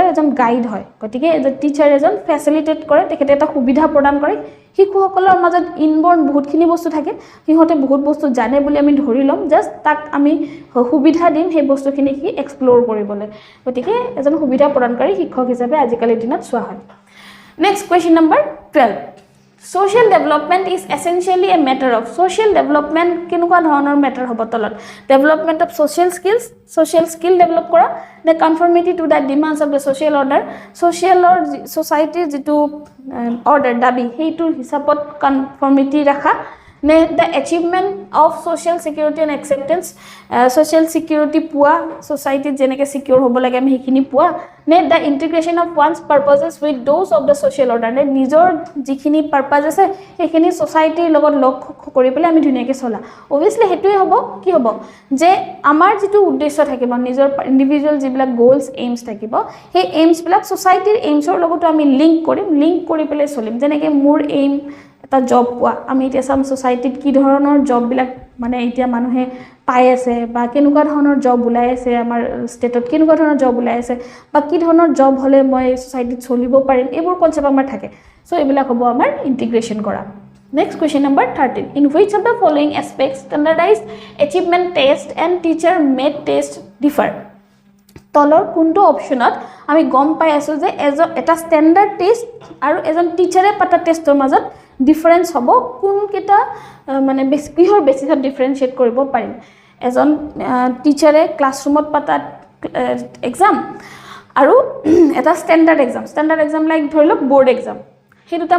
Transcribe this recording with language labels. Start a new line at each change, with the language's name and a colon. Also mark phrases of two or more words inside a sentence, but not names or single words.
Assamese: এজন গাইড হয় গতিকে এজন টিচাৰ এজন ফেসিলিটেট কৰে তেখেতে এটা সুবিধা প্ৰদান কৰে শিশুসকলৰ মাজত ইনবৰ্ন বহুতখিনি বস্তু থাকে সিহঁতে বহুত বস্তু জানে বুলি আমি ধৰি লম জাস্ট তাক আমি সুবিধা দিম সেই বস্তুখিনি কি এক্সপ্লোৰ কৰিবলৈ গতিকে এজন সুবিধা প্ৰদানকাৰী শিক্ষক হিচাপে আজিকালি দিনত চোৱা হয়
English: next question number 12 Social development is essentially a matter of social development
Assamese: কেনেকুৱা ধৰণৰ
English: matter
Assamese: হ'ব তলত
English: development of social skill develop কৰা the conformity to the demands of the social order society যেটো order
Assamese: দাবী হেইটো হিচাপত
English: conformity
Assamese: ৰাখা নে
English: the achievement of social security and acceptance social security পোৱা society যেনেকৈ secure
Assamese: হ'ব লাগে আমি হেখিনি পোৱা নে
English: the integration of one's purposes with those of the social order
Assamese: নে নিজৰ যিখিনি পারপাস আছে হেখিনি societyৰ লগত লগ কৰি পেলাই আমি ধুনীয়াকৈ চলা obviously হেতুই হ'ব কি হ'ব যে আমাৰ যেটো উদ্দেশ্য থাকিব নিজৰ ইন্ডিভিজুয়াল যিবিলাক
English: goals aims
Assamese: থাকিব সেই এইমস বিলাক societyৰ এইমছৰ লগত আমি লিংক কৰি পেলাই চলিম যেনেকৈ মোৰ এইম এটা জব পোৱা আমি এতিয়া সাম সোসাইটিত কি ধৰণৰ জব বিলাক মানে এতিয়া মানুহে পাই আছে বা কেনেকুৱা ধৰণৰ জব ওলাই আছে আমাৰ ষ্টেটত কেনেকুৱা ধৰণৰ জব ওলাই আছে বা কি ধৰণৰ জব হ'লে মই সোসাইটিত চলিব পাৰিম এইবোৰ কনসেপ্ট আমাৰ থাকে সো এইবিলাক হ'ব আমাৰ ইন্টিগ্ৰেশন কৰা
English: Next question number 13. In which of the following aspects standardized achievement test and teacher made test differ?
Assamese: তলৰ কোনটো অপচনত আমি গম পাই আছো যে এটা
English: standard test
Assamese: আৰু এজন টিচাৰে পাতা টেষ্টৰ মাজত ডিফাৰেন্স হ'ব কোন কেটা মানে কিহৰ বেসিছত ডিফাৰেন্সিয়েট কৰিব পাৰিম এজন টিচাৰে ক্লাছৰুমত পাতা এক্সাম আৰু এটা
English: standard exam like
Assamese: ধৰি লওক
English: board exam
Assamese: সেই দুটাৰ